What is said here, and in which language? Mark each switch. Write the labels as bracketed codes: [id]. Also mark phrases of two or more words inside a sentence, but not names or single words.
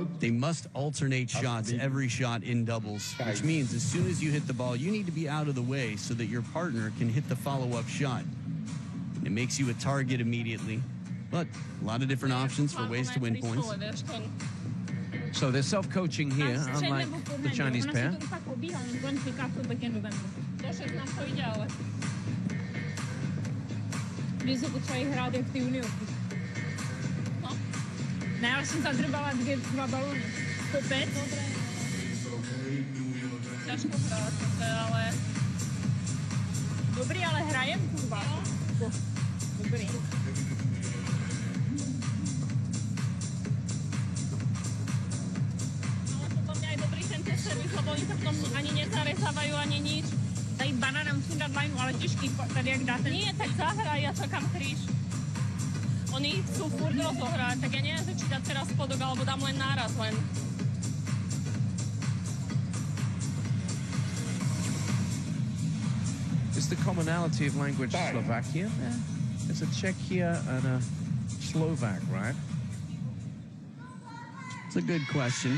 [en] they must alternate shots every shot in doubles, which means as soon as you hit the ball, you need to be out of the way so that your partner can hit the follow-up shot. It makes you a target immediately, but a lot of different options for ways to win points. So they're self-coaching here, unlike the Chinese pair. [cs] Ne, já jsem zadrbala dva balony. Kopec. Těžko hrát, ale... Dobrý, ale hrajem, kurva. Dobrý. Ale potom měli dobrý ten servis, lebo oni se v tom ani nezarezali. [sk] nedávajú ani nič. [cs] Tady banana musím dát lajnu, ale těžký, tady jak dáte. [sk] Nie, tak zahraj, ja čakám kríž. Oni chcú furt rozohrať, tak ja neviem začítať teraz spodok, alebo dám len náraz len. [en] Is the commonality of language Slovakia? Yeah. It's a Czech here and a Slovak, right? It's a good question.